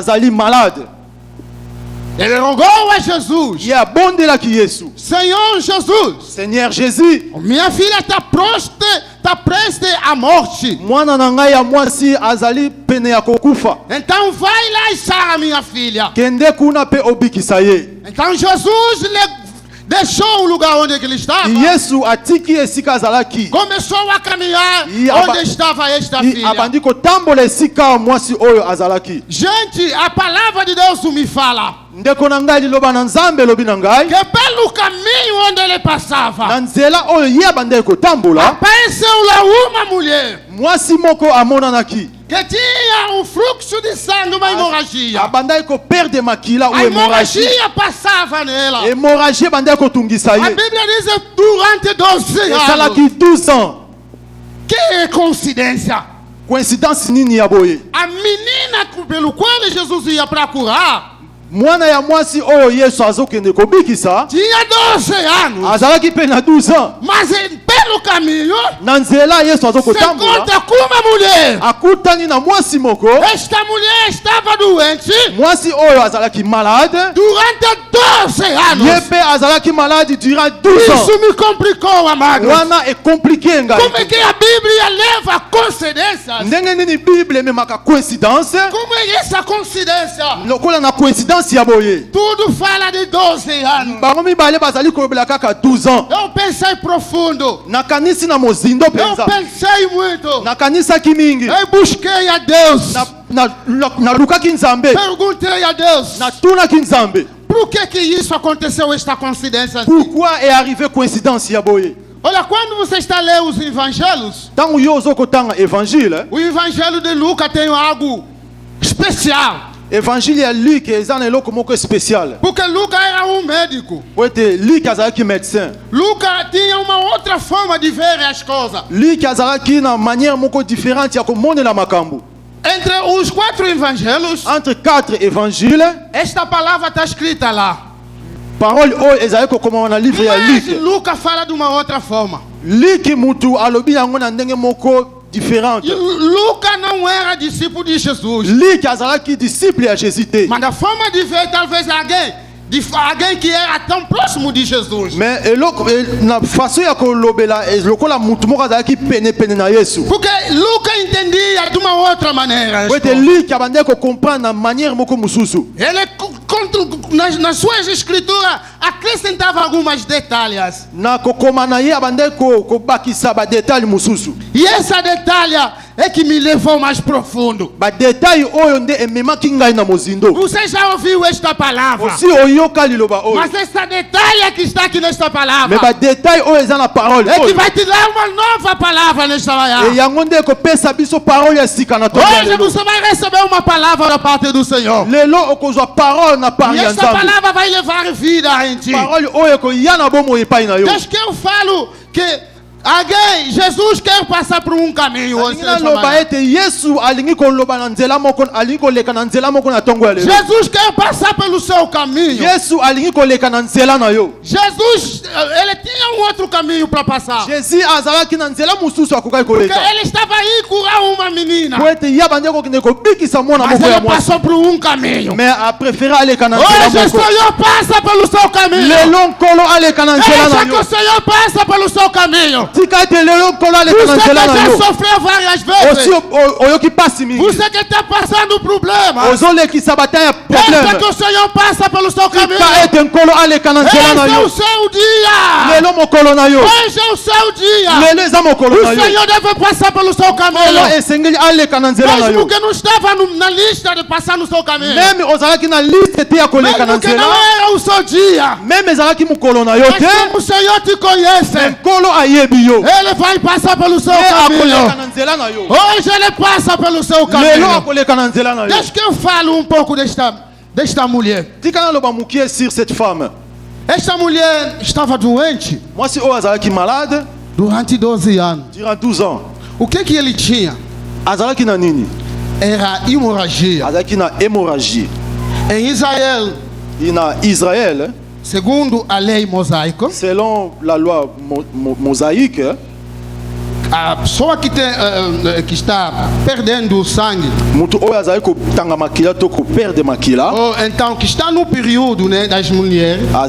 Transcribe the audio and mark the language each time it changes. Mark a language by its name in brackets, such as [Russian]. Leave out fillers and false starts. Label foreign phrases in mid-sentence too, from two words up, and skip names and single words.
[Portuguese] Ele rogou a Jesus: Senhor Jesus, minha filha está prestes à morte. Então vai lá e sara minha filha. Então Jesus deixou o lugar onde ele estava. [Lingala] Yesu atiki esika azalaki. [Portuguese] Começou a caminhar onde estava esta filha. [Lingala] Abandi kotambola esika mwasi oyo azalaki. [Portuguese] Gente, a palavra de Deus me fala [Lingala] Ndeko na ngai liloba na Nzambe lobi na ngai. [Portuguese] que pelo caminho onde ele passava, [Lingala] Na nzela oyo ye abandi kotambola, [Portuguese] apareceu lá uma mulher [Lingala] mwasi moko amonanaki. [Portuguese] que tinha um fluxo de sangue, uma hemorragia. [Lingala] Abandai ko perde makila ou [Portuguese] A [Lingala] hemorragie. [Portuguese] hemorragia passava nela. [Lingala] Hemorragie bandai ko tungisa [Portuguese] A [Lingala] ye. [Portuguese] Bíblia diz durante 12 anos. [Lingala] Esalaki 12 ans. [Portuguese] Que coincidência! [Lingala] Coincidence nini ya boye? [Portuguese] A menina pelo qual Jesus ia procurar [Lingala] Mwana ya mwasi oyo Yesu azokende kobikisa [Portuguese] tinha 12 anos. [Lingala] azalaki pe na 12 ans. [Portuguese] Mas pelo caminho, [Lingala] Na nzela Yesu [Portuguese] se [Lingala] azokotambola [Portuguese] conta com uma mulher. [Lingala] akutani na mwasi moko. [Portuguese] Esta mulher estava doente [Lingala] Mwasi oyo azalaki malade. [Portuguese] durante 12 [Lingala] Ye [Portuguese] anos. [Lingala] pe azalaki malade [French] durant 12 ans. [Portuguese] Isso me complicou, amado. [Lingala] Wana e compliqué ngai. [Portuguese] Como é que a Bíblia leva coincidências? [Lingala] Ndenge nini Bible ememaka coincidence? [Portuguese] Como é essa coincidência? [Lingala] Lokola na coincidence ya boye. [Portuguese] Tudo fala de 12 anos. [Lingala] Bango mibale bazali kolobela kaka 12 ans. [Portuguese] Eu pensei profundo. [Lingala] Nakanisi na mozindo [Portuguese] Eu [Lingala] penza. [Portuguese] pensei muito. [Lingala] Nakanisaki mingi. [Portuguese] Eu busquei a Deus. [Lingala] Nalukaki Nzambe. [Portuguese] Perguntei a Deus. [Lingala] Natunaki Nzambe. [Portuguese] Por que isso aconteceu, esta coincidência assim? [French] Pourquoi est arrivé coïncidence [Lingala] ya boye? [Portuguese] Olha, quando você está lendo os evangelhos, [Lingala] Tango yo ozokotanga évangile, [Portuguese] o evangelho de Lucas tem algo especial. [Lingala] évangile ya Luc eza na eloko moko spécial. [Portuguese] Porque Lucas era um médico. [Lingala] Po ete Luc azalaki médecin. [Portuguese] Lucas tinha uma outra forma de ver as coisas. [Lingala] Luc azalaki na manière moko différente ya komonela makambo. [Portuguese] Entre os 4 evangelhos, [French] Entre 4 évangiles, [Portuguese] esta palavra está escrita lá. [Lingala] parole oyo ezali kokoma na livre ya [Portuguese] Mas [Lingala] Luc. [Portuguese] Lucas fala de uma outra forma. [Lingala] Luc mutu alobi yango na ndenge moko différente. [Portuguese] Lucas não era discípulo de Jesus. [Lingala] Luc azalaki disciple ya Jésus te. [Portuguese] Mas a forma de ver, talvez alguém que era tão próximo de Jesus. [Lingala] Mais eloko na façon ya kolobela lokola mutu moko azalaki pene na Yesu. [Portuguese] Porque Lucas entendia de uma outra maneira. [Lingala] Po ete Luc abandaki kocomprendre na manière moko mosusu. [Portuguese] Ele, nas suas escrituras, acrescentava alguns detalhes. [Lingala] Na kokoma na ye abandaki kobakisa badetail mosusu. [Portuguese] E essa detalhe é que me levou mais profundo. [Lingala] Badetail oyo nde ememaki ngai na mozindo. [Portuguese] Você já ouviu esta palavra? [Lingala] Osi oyoka liloba oyo. [Portuguese] Mas essa detalhe que está aqui nesta palavra [Lingala] Mais badetail oyo eza na parole [Portuguese] é que [Lingala] oyo. [Portuguese] vai te dar uma nova palavra nesta manhã. [Lingala] E yango nde ekopesa biso parole ya sika na tonga [Portuguese] Hoje [Lingala] lelo. [Portuguese] você vai receber uma palavra da parte do Senhor. [Lingala] Lelo okozwa parole na [Portuguese] E [Lingala] parole ya [Portuguese] essa [Lingala] Nzambe. [Portuguese] palavra vai levar vida em ti. [Lingala] Parole oyo ekoya na bomoi epai na yo. [Portuguese] Desde que eu falo que Jesus quer passar por um caminho. [Lingala] Alingi naloba ete Yesu alingi koloba na nzela moko, alingi koleka na nzela moko na tongo ya lelo. [Portuguese] Jesus quer passar pelo seu caminho. [Lingala] Yesu alingi koleka na nzela na yo. [Portuguese] Jesus, ele tinha um outro caminho para passar. [Lingala] Jésus azalaki na nzela mosusu akokaki [Portuguese] Porque [Lingala] koleka. [Portuguese] ele estava aí curar uma menina. [Lingala] Po ete ye abandi kokende kobikisa mwana [Portuguese] Mas [Lingala] moko ya [Portuguese] ele [Lingala] mwasi. [Portuguese] passou por um caminho. [French] Mais a préféré [Lingala] aleka na nzela [Portuguese] Hoje o [Lingala] moko. [Portuguese] Senhor passa pelo seu caminho. [Lingala] Lelo nkolo aleka na nzela na [Portuguese] Deixa que [Lingala] yo. [Portuguese] o Senhor passa pelo seu caminho. [Lingala] Tika ete lelo nkolo aleka na [Portuguese] Você [Lingala] nzela na [Portuguese] que já [Lingala] yo. [Portuguese] sofreu várias [Lingala] Osi [Portuguese] vezes. [Lingala] oyoki pasi mingi. [Portuguese] Você que está passando problema. [Lingala] Ozolekisa bataya [Portuguese] Deixa que [Lingala] problème. [Portuguese] o Senhor passa pelo seu caminho. [Lingala] Tika ete nkolo aleka na nzela na [Portuguese] Esse é [Lingala] yo. [Portuguese] o seu dia. [Lingala] Lelo mokolo na yo. [Portuguese] Hoje é o seu dia. [Lingala] Lelo eza mokolo [Portuguese] O [Lingala] na yo. [Portuguese] Senhor deve passar pelo seu caminho. [Lingala] Lelo esengeli aleka na nzela na [Portuguese] Mesmo [Lingala] yo. [Portuguese] que não estava na lista de passar no seu caminho. [Lingala] Meme ozalaki na liste te ya koleka na [Portuguese] Mesmo que não [Lingala] nzela. [Portuguese] era o seu dia. [Lingala] Meme ezalaki mokolo na yo [Portuguese] Mas [Lingala] te. [Portuguese] como o Senhor te conhece, [Lingala] Nkolo ayebi yo. [Portuguese] Ele vai passar pelo seu [Lingala] Te akoleka [Portuguese] caminho. [Lingala] na nzela na yo. [Portuguese] Hoje Ele passa pelo seu [Lingala] Lelo [Portuguese] caminho. [Lingala] akoleka na nzela na yo. [Portuguese] Deixa que eu falo um pouco desta mulher. [Lingala] Tika naloba mukie [French] sur cette femme. [Portuguese] Esta mulher estava doente [Lingala] Mwasi oyo azalaki malade [Portuguese] durante 12 anos. [French] durant 12 ans. [Portuguese] O que ele tinha? [Lingala] Azalaki na nini? [Portuguese] Era hemorragia. [Lingala] Azalaki na hémorragie. [Portuguese] Em Israel, [Lingala] E na Israël, [Portuguese] segundo a lei mosaica, [French] selon la loi mosaïque, [Portuguese] a pessoa que está perdendo o sangue, [Lingala] mutu oyo azali kotanga makila to koperde makila, [Portuguese] ou então que está no período, né, das mulheres,